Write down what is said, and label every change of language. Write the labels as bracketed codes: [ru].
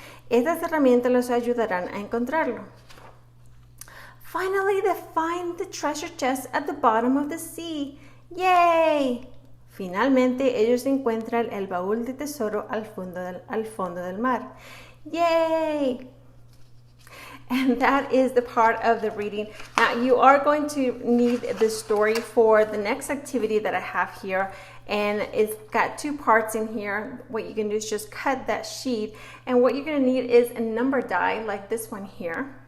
[es] Estas herramientas los ayudarán a encontrarlo. [en] Finally, they find the treasure chest at the bottom of the sea. Yay! [es] Finalmente, ellos encuentran el baúl de tesoro al fondo del mar. Yay! [en] And that is the part of the reading. Now, you are going to need the story for the next activity that I have here. And it's got two parts in here. What you can do is just cut that sheet. And what you're going to need is a number die like this one here.